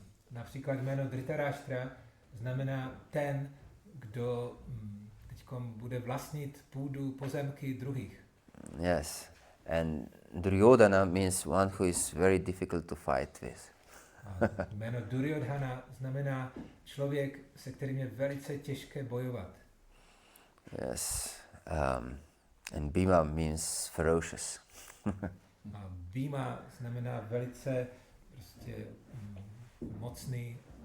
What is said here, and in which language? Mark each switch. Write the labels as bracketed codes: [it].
[cs] Například jméno Dhritarashtra znamená ten, kdo teďkom bude vlastnit půdu, pozemky druhých. [en] Yes, and Duryodhana means one who is very difficult to fight with. [cs] Jméno Duryodhana znamená člověk, se kterým je velice těžké bojovat. [en] Yes, and Bhima means ferocious. [cs] A Bhima znamená velice prostě mocný.